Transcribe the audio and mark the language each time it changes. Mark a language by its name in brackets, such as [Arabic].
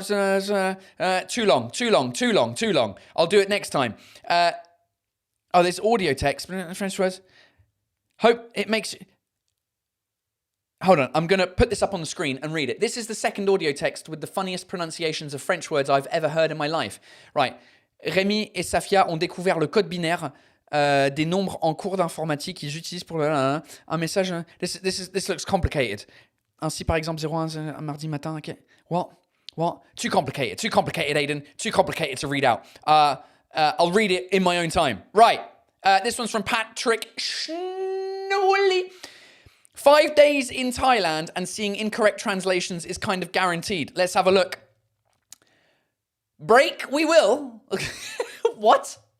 [English] Too long. I'll do it next time. There's audio text. French words. Hope it makes... Hold on, I'm going to put this up on the screen and read it. This is the second audio text with the funniest pronunciations of French words I've ever heard in my life. Right. [French] Rémi et Safia ont découvert le code binaire des nombres en cours d'informatique qu'ils utilisent pour un message. [English] This looks complicated. [French] Ainsi, par exemple, 01 un mardi matin. [English] Okay. What? Too complicated, Aiden. Too complicated to read out. I'll read it in my own time. Right. This one's from Patrick Schnolly. 5 days in Thailand and seeing incorrect translations is kind of guaranteed. Let's have a look. Break we will. What?